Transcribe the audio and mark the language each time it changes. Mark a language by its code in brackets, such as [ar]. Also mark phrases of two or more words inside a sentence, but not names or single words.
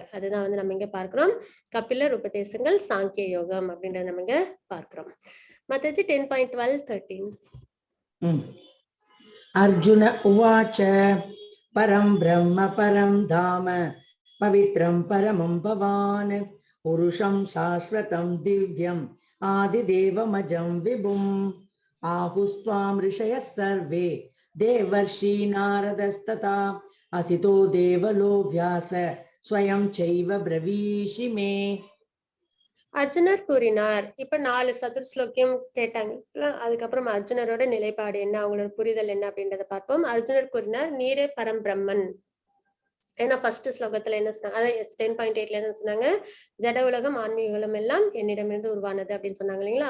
[ta] அதுதான் வந்து நம்ம இங்க பார்க்கிறோம், கபிலர் உபதேசங்கள் சாங்கிய யோகம் அப்படின்றத நம்ம இங்க பார்க்கிறோம். மாதாஜி 10.12-13 [sa] अर्जुन उवाच परम् ब्रह्म परम् धाम पवित्रम् परमम् भवान् पुरुषम् शाश्वतम् दिव्यम् आदिदेवमजं विभुम् आहुस्त्वां ऋषयः सर्वे देवर्षि नारदस्तथा असितो देवलो व्यास स्वयं चैव ब्रवीषि मे. [ta] அர்ஜுனர் கூறினார். இப்ப 4 சதுர்ஸ்லோக்கியம் கேட்டாங்க. அதுக்கப்புறம் அர்ஜுனரோட நிலைப்பாடு என்ன, அவங்களோட புரிதல் என்ன அப்படின்றத பார்ப்போம். அர்ஜுனர் கூறினார், நீரே பரம்பிரம்மன். ஏன்னா ஃபர்ஸ்ட் ஸ்லோகத்துல என்ன சொன்னாங்க, அதாவது 10.8ல என்ன சொன்னாங்க, ஜட உலகம் ஆன்மீக உலகம் எல்லாம் என்னிடமிருந்து உருவானது அப்படின்னு சொன்னாங்க இல்லைங்களா.